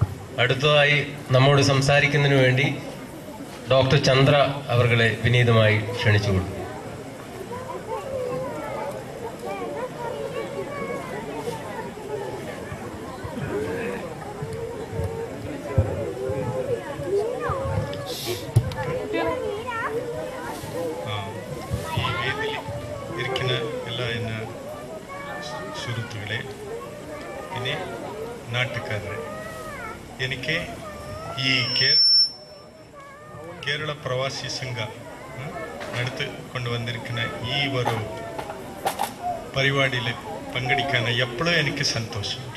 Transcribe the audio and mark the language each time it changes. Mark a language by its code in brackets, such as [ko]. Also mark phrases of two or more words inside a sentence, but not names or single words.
[ml] അടുത്തതായി നമ്മോട് സംസാരിക്കുന്നതിന് വേണ്ടി ഡോക്ടർ ചന്ദ്ര അവർകളെ വിനീതമായി ക്ഷണിച്ചുകൊള്ളു. ഈ വേദിയിൽ ഇരിക്കുന്ന എല്ലാ എന്റെ സുഹൃത്തുക്കളേ പിന്നെ നാട്ടുകാരെ, എനിക്ക് ഈ കേരള പ്രവാസി സംഘ നടത്തി കൊണ്ടുവന്നിരിക്കുന്ന ഈ ഒരു പരിപാടിയിൽ പങ്കെടുക്കാൻ എപ്പോഴും എനിക്ക് സന്തോഷമുണ്ട്.